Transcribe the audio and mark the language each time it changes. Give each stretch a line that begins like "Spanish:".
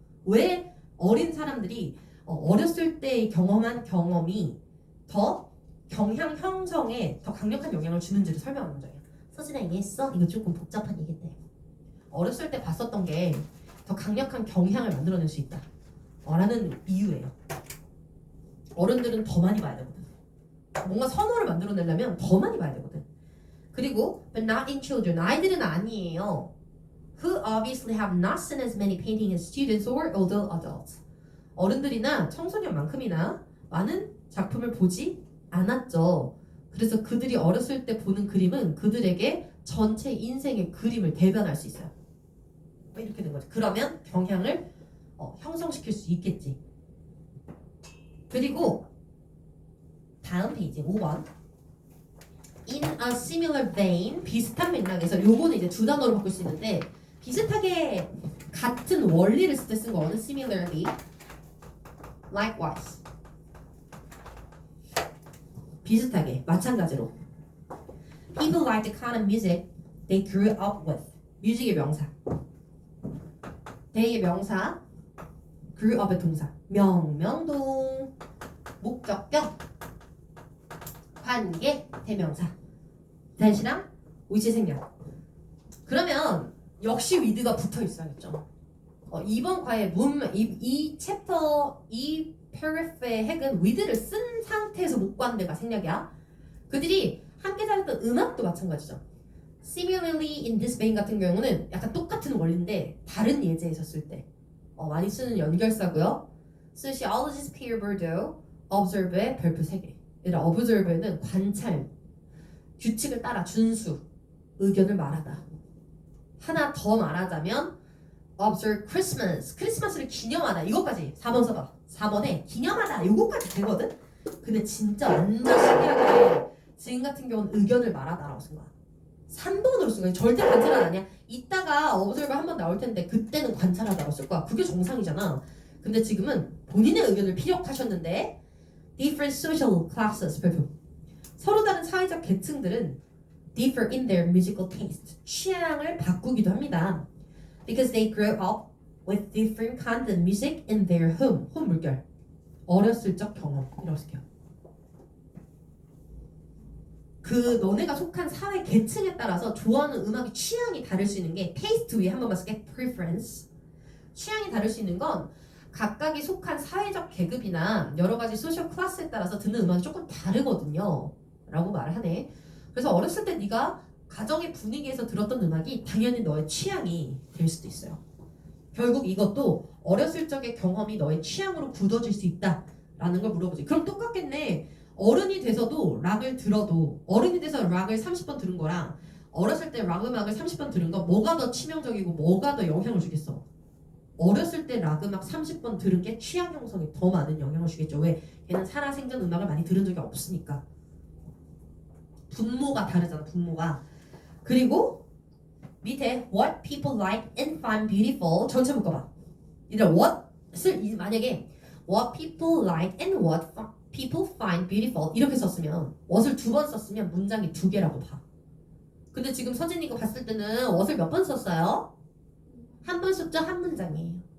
Korean: 왜 어린 사람들이 어렸을 때 경험한 경험이 더 경향 형성에 더 강력한 영향을 주는지를 설명하는 문장이야. 서진아 이해했어? 이거 조금 복잡한 얘기인데 어렸을 때 봤었던 게 더 강력한 경향을 만들어낼 수 있다 라는 이유예요. 어른들은 더 많이 봐야 되거든. 뭔가 선호를 만들어내려면 더 많이 봐야 되거든. 그리고
English: but not in children.
Korean: 아이들은 아니에요.
English: Who obviously have not seen as many painting as students or older adults.
Korean: 어른들이나 청소년만큼이나 많은 작품을 보지 않았죠. 그래서 그들이 어렸을 때 보는 그림은 그들에게 전체 인생의 그림을 대변할 수 있어요. 이렇게 된 거죠. 그러면 경향을 형성시킬 수 있겠지. 그리고 다음 페이지 5번.
English: In a similar vein,
Korean: 비슷한 맥락에서 요거는 이제 두 단어로 바꿀 수 있는데 비슷하게 같은 원리를 쓸 때 쓴 거는
English: similarly, likewise.
Korean: 비슷하게, 마찬가지로.
English: People like the kind of music they grew up with.
Korean: 뮤직의 명사. they의 명사. grew up의 동사. 명동. 목적격. 관계. 대명사. 대시랑 위치 생략. 그러면 역시 with가 붙어 있어야겠죠. 이번 과의 이 챕터 이 paragraph의 핵은 with를 쓴 상태에서 못 구하는 데가 생략이야. 그들이 함께 잘했던 음악도 마찬가지죠.
English: Similarly in this vein
Korean: 같은 경우는 약간 똑같은 원리인데 다른 예제에서 쓸 때 많이 쓰는 연결사고요.
English: Sociologist Pierre Bourdieu observe의
Korean: 별표 3개. 얘들아 observe는 관찰, 규칙을 따라 준수, 의견을 말하다. 하나 더 말하자면
English: observe Christmas,
Korean: 크리스마스를 기념하다. 이것까지 4번 써봐. 4번에 기념하다. 이것까지 되거든. 근데 진짜 완전 신기하게 지금 같은 경우는 의견을 말하다라고 쓴 거야. 3번으로 쓴 거야. 절대 관찰하다 아니야. 이따가 observe 한번 나올 텐데 그때는 관찰하다라고 쓸 거야. 그게 정상이잖아. 근데 지금은 본인의 의견을 피력하셨는데
English: different social classes
Korean: 별표. 서로 다른 사회적 계층들은
English: differ in their musical taste.
Korean: 취향을 바꾸기도 합니다.
English: Because they grew up with different kinds of music in their home.
Korean: home 물결. 어렸을 적 경험이라고 쓸게요. 그 너네가 속한 사회 계층에 따라서 좋아하는 음악의 취향이 다를 수 있는 게 taste 위에 한 번만 쓸게.
English: preference.
Korean: 취향이 다를 수 있는 건 각각이 속한 사회적 계급이나 여러 가지 소셜 클래스에 따라서 듣는 음악이 조금 다르거든요. 라고 말을 하네. 그래서 어렸을 때 네가 가정의 분위기에서 들었던 음악이 당연히 너의 취향이 될 수도 있어요. 결국 이것도 어렸을 적의 경험이 너의 취향으로 굳어질 수 있다라는 걸 물어보지. 그럼 똑같겠네. 어른이 돼서도 락을 들어도 어른이 돼서 락을 30번 들은 거랑 어렸을 때 락 음악을 30번 들은 거 뭐가 더 치명적이고 뭐가 더 영향을 주겠어? 어렸을 때 락 음악 30번 들은 게 취향 형성에 더 많은 영향을 주겠죠. 왜? 걔는 살아생전 음악을 많이 들은 적이 없으니까. 분모가 다르잖아. 분모가. 그리고 밑에
English: what people like and find beautiful
Korean: 전체 묶어봐. 이제 what을 만약에
English: what people like and what people find beautiful
Korean: 이렇게 썼으면 what을 2번 썼으면 문장이 2개라고 봐. 근데 지금 서진이가 봤을 때는 what을 몇 번 썼어요? 한 번 썼죠? 한 문장이에요.